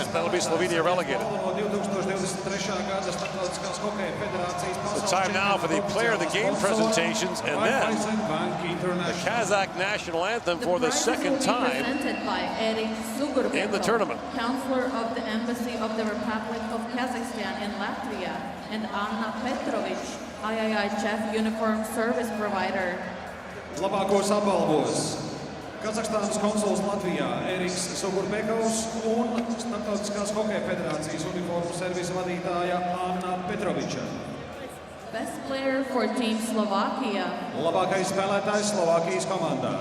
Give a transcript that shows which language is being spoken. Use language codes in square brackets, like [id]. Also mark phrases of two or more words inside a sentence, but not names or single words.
[en] That'll be Slovenia relegated. The time now for the player of the game presentations, and then the Kazakh national anthem for the second time in the tournament. Counselor of the Embassy of the Republic of Kazakhstan in Latvia, and Anna Petrovic, IIHF uniform service provider. [lv] Labākos apbalvos Kazahstānas konsuls Latvijā Eriks Sugurbekovs un Starptautiskās hokeja federācijas uniformu servisa vadītāja Anna Petroviča. [en] Best player for Team Slovakia. [lv] Labākais spēlētājs Slovākijas komandā.